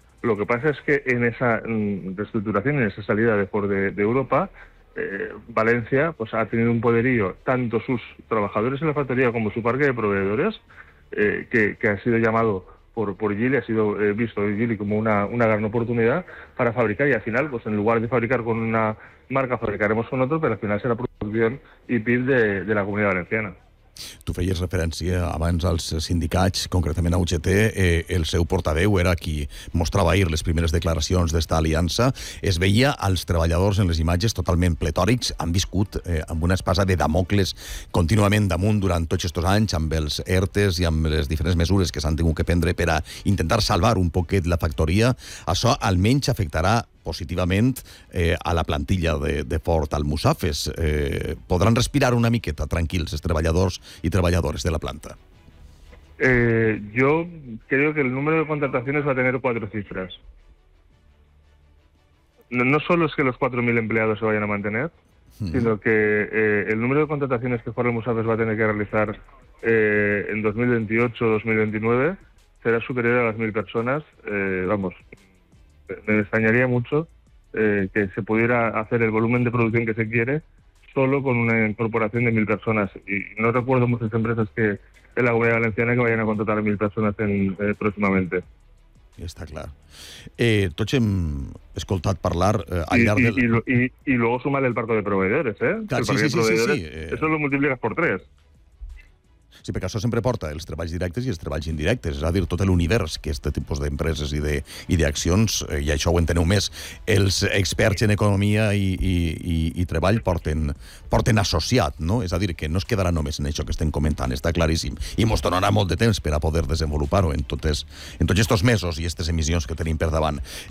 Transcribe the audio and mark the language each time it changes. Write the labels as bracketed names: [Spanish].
[Spanish] Lo que pasa es que en esa reestructuración, en esa salida de Ford de Europa, Valencia pues ha tenido un poderío, tanto sus trabajadores en la factoría como su parque de proveedores, que ha sido llamado por Geely, ha sido visto Geely como una gran oportunidad para fabricar, y al final, pues en lugar de fabricar con una marca, fabricaremos con otro, pero al final será producción y PIB de la Comunidad Valenciana. [Catalan] Tu feies referència abans als sindicats, concretament a UGT, el seu portaveu era qui mostrava ahir les primeres declaracions d'esta aliança. Es veia als treballadors en les imatges totalment pletòrics, han viscut amb una espasa de Damocles contínuament damunt durant tots aquests anys, amb els ERTEs i amb les diferents mesures que s'han tingut que prendre per a intentar salvar un poquet la factoria. Això almenys afectarà positivament a la plantilla de Ford Almussafes. Podran respirar una miqueta tranquils els treballadors i treballadores de la planta? [Spanish] Jo creo que el número de contrataciones va a tener 4 cifras. No solo es que los 4.000 empleados se vayan a mantener, sino que el número de contrataciones que Ford Almussafes va a tener que realizar en 2028-2029 será superior a las 1.000 personas, vamos... Me extrañaría mucho que se pudiera hacer el volumen de producción que se quiere solo con una incorporación de 1.000 personas. Y no recuerdo muchas empresas que en la Comunidad Valenciana que vayan a contratar 1.000 personas próximamente. Está claro. [Catalan] Tots hem escoltat parlar al llarg del... [Spanish] Y luego sumar el parco de proveedores, ¿eh? Claro, el sí, parque sí, de sí, sí, sí. Eso lo multiplicas por 3. [Catalan] Sí, perquè això sempre porta els treballs directes i els treballs indirectes, és a dir, tot l'univers que aquest tipus d'empreses i d'accions, i això ho enteneu més, els experts en economia i treball porten associat, no? És a dir, que no es quedarà només en això que estem comentant, està claríssim, i mos donarà molt de temps per a poder desenvolupar-ho en tots aquests mesos i aquestes emissions que tenim per davant.